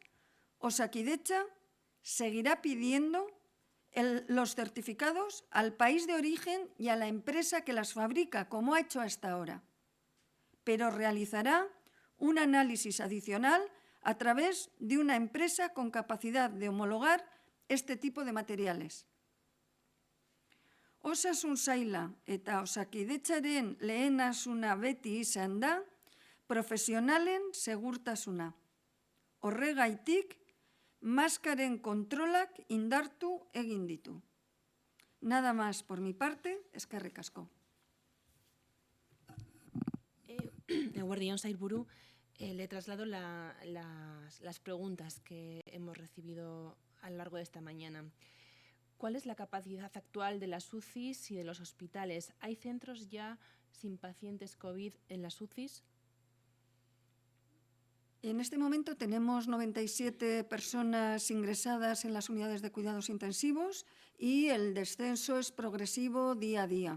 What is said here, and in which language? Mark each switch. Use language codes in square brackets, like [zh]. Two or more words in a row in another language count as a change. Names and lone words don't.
[es] Osakidetza seguirá pidiendo los certificados al país de origen y a la empresa que las fabrica, como ha hecho hasta ahora, pero realizará un análisis adicional a través de una empresa con capacidad de homologar este tipo de materiales. [eu] Osasun saila eta Osakidetzaren lehentasuna beti izan da profesionalen segurtasuna. Horregaitik, maskaren kontrolak indartu egin ditu. [es] Nada más por mi parte, [eu] eskerrik asko. Eguerdión Sailburu, [es] le traslado las preguntas que hemos recibido a lo largo de esta mañana. ¿Cuál es la capacidad actual de las UCIs y de los hospitales? ¿Hay centros ya sin pacientes COVID en las UCIs? En este momento tenemos 97 personas ingresadas en las unidades de cuidados intensivos y el descenso es progresivo día a día.